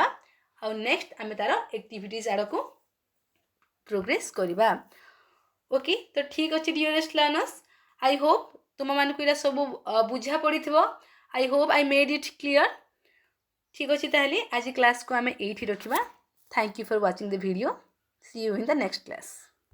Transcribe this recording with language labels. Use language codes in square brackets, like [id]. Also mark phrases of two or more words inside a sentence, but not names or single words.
[or] ଆଉ ନେକ୍ସଟ ଆମେ ତାର ଆକ୍ଟିଭିଟିଜ୍ ଆଡ଼କୁ ପ୍ରୋଗ୍ରେସ୍ କରିବା। ଓକେ, ତ ଠିକ୍ ଅଛି [en] dearest learners, I hope [or] ତୁମମାନଙ୍କୁ ଏଇଟା ସବୁ ବୁଝା ପଡ଼ିଥିବ। [en] I hope I made it clear. [or] ଠିକ୍ ଅଛି, ତାହେଲେ ଆଜି କ୍ଲାସ୍କୁ ଆମେ ଏଇଠି ରଖିବା। [en] Thank you for watching the video. See you in the next class.